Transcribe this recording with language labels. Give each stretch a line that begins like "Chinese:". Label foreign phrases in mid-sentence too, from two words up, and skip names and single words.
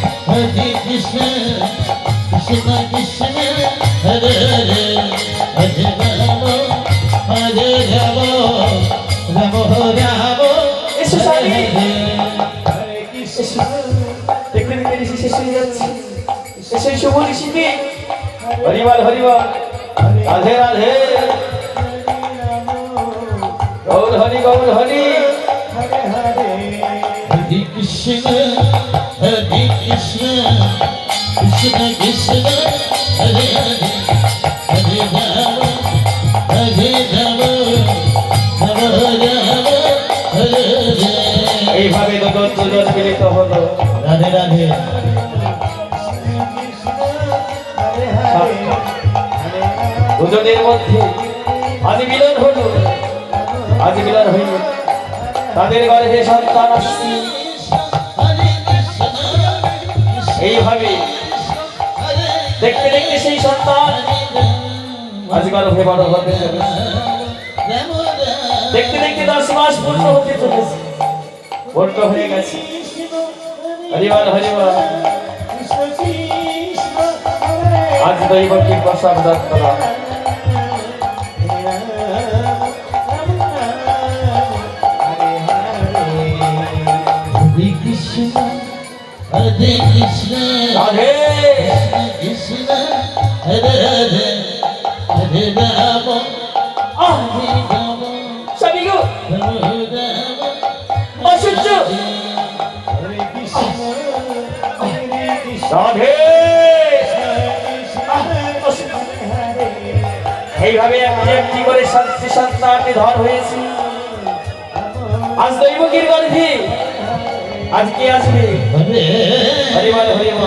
Sanskrit: हरे कृष्ण कृष्ण कृष्ण हरे हरे हरे राम हरे राम राम राम
Bangla: এসো স্বামী
Sanskrit: हरे कृष्ण
Bangla: দেখতে দেখতে ঋষি শেষ হয়ে যাচ্ছে এসো শুভ ঋষিকে হরিবল হরিবল রাধে রাধে গৌর হরি গৌর হরি
Sanskrit: हरे कृष्ण हरे कृष्ण कृष्ण कृष्ण हरे हरे हरे राम हरे राम राम राम हरे हरे
Bangla: এইভাবে দুজন মিলিত হলো রাধে রাধে দুজনের মধ্যে আজ মিলন হলো আজ মিলন হইল তাদের গর্ভে সন্তান আসছে এইভাবে দেখতে দেখতে সেই সন্তান আজ গর্ভে বড় হতে চলেছে দেখতে দেখতে 10 মাস পূর্ণ হতে চলেছে পূর্ণ হয়ে গেছে হরিবল হরিবল আজ দৈবকী প্রসাদ দত্তরা
Sanskrit: हरे कृष्ण हरे कृष्ण
Bangla: রাধে
Sanskrit: कृष्ण हरे हरे हरे राम हरे राम
Bangla: স্বামী গো
Sanskrit: राम राम
Bangla: অসহ্য রাধে এইভাবে একটি করে শান্তি সন্তান নিধন হয়েছে আজ দৈবকীর গর্ভে আজ কে আসবে হরিবল হরিবল